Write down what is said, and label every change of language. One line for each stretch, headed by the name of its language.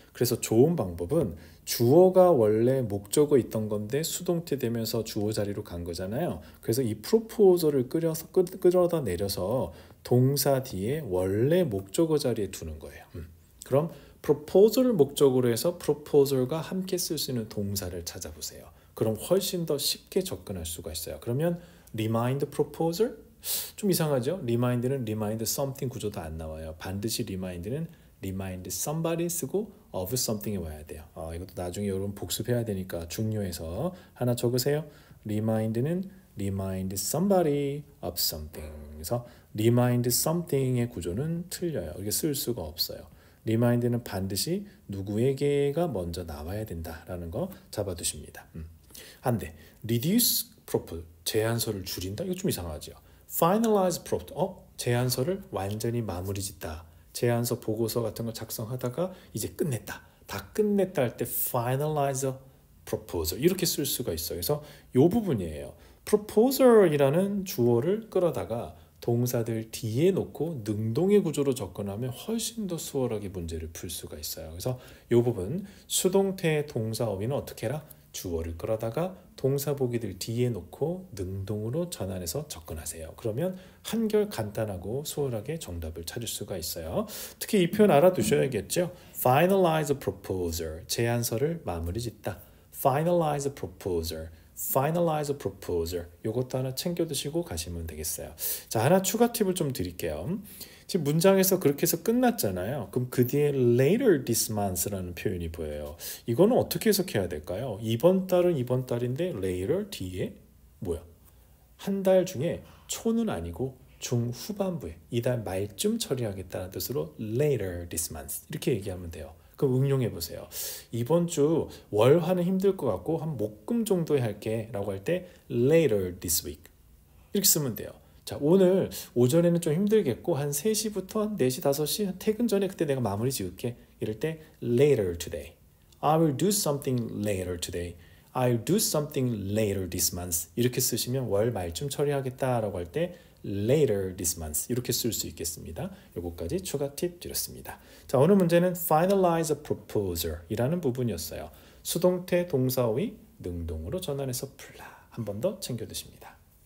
Korean: 그래서 좋은 방법은 주어가 원래 목적어 있던 건데 수동태 되면서 주어 자리로 간 거잖아요. 그래서 이 proposal을 끌어다 내려서 동사 뒤에 원래 목적어 자리에 두는 거예요. 그럼 proposal을 목적으로 해서 proposal과 함께 쓸 수 있는 동사를 찾아보세요. 그럼 훨씬 더 쉽게 접근할 수가 있어요. 그러면 remind proposal? 좀 이상하죠? remind는 remind something 구조도 안 나와요. 반드시 remind는 remind somebody 쓰고 of something에 와야 돼요. 이것도 나중에 여러분 복습해야 되니까 중요해서 하나 적으세요.
English: remind는 remind somebody of something.
Korean: 그래서 remind something의 구조는 틀려요. 이게 쓸 수가 없어요. remind는 반드시 누구에게가 먼저 나와야 된다라는 거 잡아두십니다. 안 돼. reduce proposal, 제안서를 줄인다? 이거 좀 이상하죠. finalize proposal, 제안서를 완전히 마무리 짓다. 제안서 보고서 같은 거 작성하다가 이제 끝냈다. 다 끝냈다 할 때 finalize proposal 이렇게 쓸 수가 있어요. 그래서 이 부분이에요. proposal이라는 주어를 끌어다가 동사들 뒤에 놓고 능동의 구조로 접근하면 훨씬 더 수월하게 문제를 풀 수가 있어요. 그래서 이 부분 수동태 동사 어휘는 어떻게 해라? 주어를 끌어다가 동사 보기들 뒤에 놓고 능동으로 전환해서 접근하세요. 그러면 한결 간단하고 수월하게 정답을 찾을 수가 있어요. 특히 이 표현 알아두셔야겠죠.
English: finalize a proposal,
Korean: 제안서를 마무리 짓다.
English: finalize a proposal, finalize a proposal.
Korean: 요것도 하나 챙겨 두시고 가시면 되겠어요. 자, 하나 추가 팁을 좀 드릴게요. 지금 문장에서 그렇게 해서 끝났잖아요. 그럼 그 뒤에 later this month라는 표현이 보여요. 이거는 어떻게 해석해야 될까요? 이번 달은 이번 달인데 later 뒤에 뭐야? 한 달 중에 초는 아니고 중후반부에 이달 말쯤 처리하겠다는 뜻으로 later this month 이렇게 얘기하면 돼요. 그럼 응용해 보세요. 이번 주 월화는 힘들 것 같고 한 목금 정도에 할게 라고 할 때 later this week 이렇게 쓰면 돼요. 자, 오늘 오전에는 좀 힘들겠고 한 3시부터 한 4시, 5시 퇴근 전에 그때 내가 마무리 지을게. 이럴 때 later today.
English: I will do something later today. I'll do something later this month.
Korean: 이렇게 쓰시면 월 말쯤 처리하겠다라고 할 때 later this month 이렇게 쓸 수 있겠습니다. 요거까지 추가 팁 드렸습니다. 자, 오늘 문제는 finalize a proposal 이라는 부분이었어요. 수동태 동사의 능동으로 전환해서 풀라. 한 번 더 챙겨두십니다.